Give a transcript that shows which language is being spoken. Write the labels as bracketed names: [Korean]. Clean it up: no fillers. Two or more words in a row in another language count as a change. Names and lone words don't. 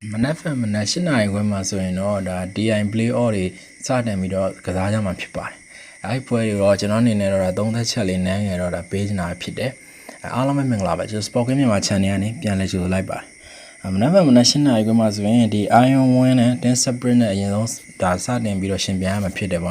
[Burmese] မနက်ဖြန်မနက်၈နာရီခွဲမှာဆိုရင်တော့ဒါ DI [English] play off [Burmese] တွေစတင်ပြီးတော့ကစားကြမှာဖြစ်ပါတယ်။အဲဒီပွဲတွေတော့ကျွန်တော်အနေနဲ့တော့သုံးသက်ချက်လေးနန်းငယ်တော့ဒါပေးချင်တာဖြစ်တယ်။အားလုံးပဲမင်္ဂလာပါကျွန်တော် Sport Game မြန်မာ channel ကနေပြန်လည်ကြိုဆိုလိုက်ပါတယ်။မနက်ဖြန်မနက်၈နာရီခွဲမှာဆိုရင်ဒီ Iron Win နဲ့ Ten Separate နဲ့အရင်ဆုံးဒါစတင်ပြီးတော့ရှင်ပြိုင်ရမှာဖြစ်တယ်ပေါ့